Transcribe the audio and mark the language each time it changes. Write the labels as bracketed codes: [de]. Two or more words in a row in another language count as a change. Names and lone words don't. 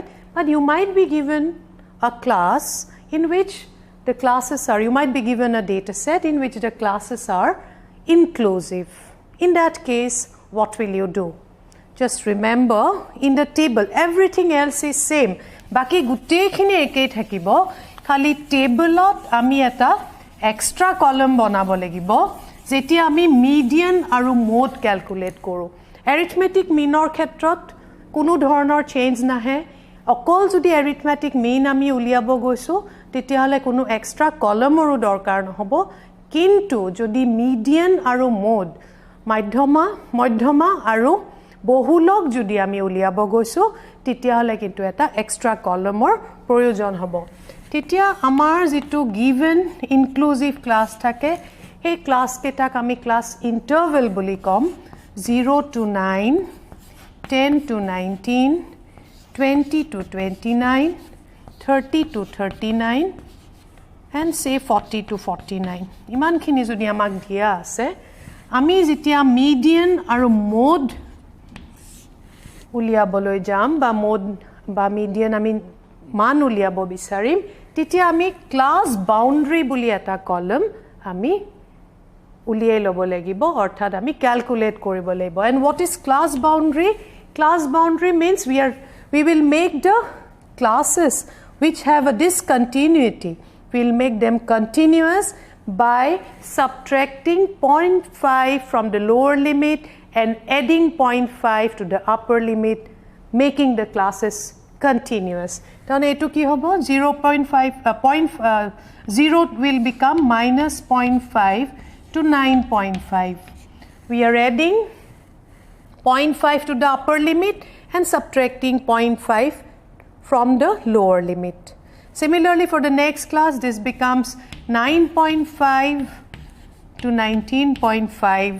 [en] But you might be given a class in which the classes are, you might be given a data set in which the classes are inclusive. In that case, what will you do? Just remember, in the table, everything else is same. [as] বাকী গুটেখিনি একেই থাকিবো. খালী টেবুলত আমি এটা [en] extra column [as] বনাব লাগিব. যেতিয়া আমি মিডিয়ান আৰু [en] mode calculate [as] কৰো. [en] Arithmetic mean [as] অৰ ক্ষেত্ৰত কোনো ধৰণৰ চেঞ্জ নহয়. অকল যদি [en] arithmetic mean [as] আমি উলিয়াব গৈছো, তেতিয়া হলে কোনো [en] extra column [as] অৰু দৰকাৰ নহ'ব. কিন্তু যদি মিডিয়ান আৰু মোড মধ্যমা আৰু বহুলক যদি আমি উলিয়াব গৈছো তেতিয়া হলে কিন্তু এটা [en] extra column [as] প্ৰয়োজন হ'ব তেতিয়া আমাৰ যেটো [en] given inclusive class [as] থাকে এই ক্লাস কেটাক আমি [en] class interval [as] বুলি কম [en] 0 to 9 10 to 19 20 to 29 30 to 39 and say 40 to 49 [as] ইমানখিনি যদি আমাক দিয়া আছে আমি যেতিয়া মিডিয়ান আৰু মোড উলিয়াবলৈ যাম বা মোড বা মিডিয়ান আমি মান উলিয়াব বিচাৰিম তেতিয়া আমি [en] class boundary [as] বুলি এটা কলম আমি উলিয়াই লব লাগিব অৰ্থাৎ আমি ক্যালকুলেট কৰিব লাগিব [en] and what is class boundary means we will make the classes which have a discontinuity we'll make them continuous by subtracting 0.5 from the lower limit and adding 0.5 to the upper limit, making the classes continuous. Then [as] এইটো কি হ'ব [en] 0 will become minus 0.5 to 9.5. We are adding 0.5 to the upper limit and subtracting 0.5 from the lower limit. Similarly, for the next class, this becomes 9.5 to 19.5.